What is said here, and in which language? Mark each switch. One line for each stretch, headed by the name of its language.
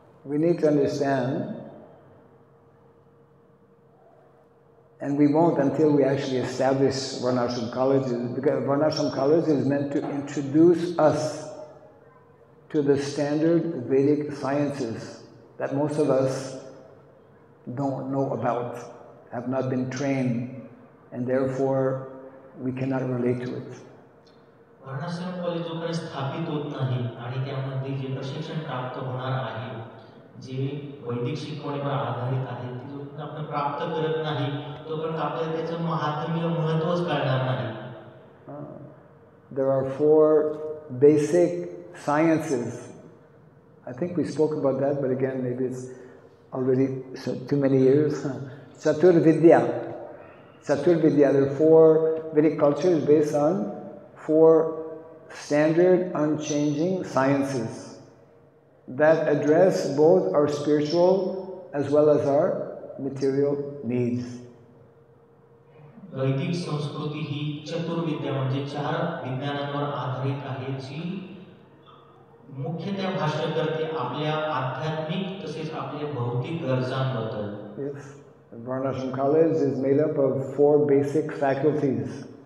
English: We need to understand, and we won't until we actually establish Varnashram colleges, because Varnashram College is meant to introduce us to the standard Vedic sciences that most of us don't know about, have not been trained, and therefore we cannot relate to it.
Marathi: वर्णाश्रम college जोपर्यंत स्थापित होत नाही आणि त्यामध्ये जे प्रशिक्षण प्राप्त होणार आहे, जे वैदिक शिकवणीवर आधारित आहे, ते जोपर्यंत आपण प्राप्त करत नाही तोपर्यंत आपल्याला त्याचं महात्म्य महत्त्वच कळणार नाही.
English: There are 4 basic sciences. I think we spoke about that, but again, maybe it's already too many years. Chaturvidya. Chaturvidya. There are 4 Vedic cultures based on 4 standard, unchanging sciences that address both our spiritual as well as our material needs.
Marathi: वैदिक संस्कृती ही चतुर्विद्या म्हणजे 4 विज्ञानांवर आधारित आहे, जी मुख्यतः भाष्य करते आपल्या आध्यात्मिक तसेच आपल्या भौतिक गरजांबद्दल.
English: Yes. The Varnashram College is made up of 4 basic faculties.